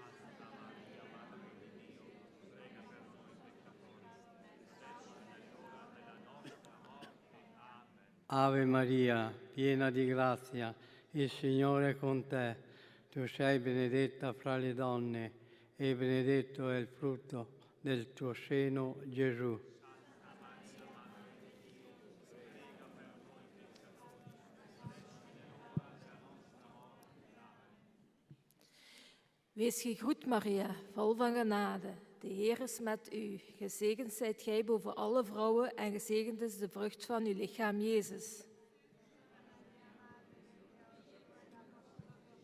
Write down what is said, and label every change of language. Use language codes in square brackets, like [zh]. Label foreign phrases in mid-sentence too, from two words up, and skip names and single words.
[it] Ave Maria, piena di grazia, il Signore è con te. Tu sei benedetta fra le donne e benedetto è il frutto del tuo seno, Gesù. [nl] Wees gegroet, Maria, vol van genade. De Heer is met u. Gezegend zijt gij boven alle vrouwen en gezegend is de vrucht van uw lichaam, Jezus.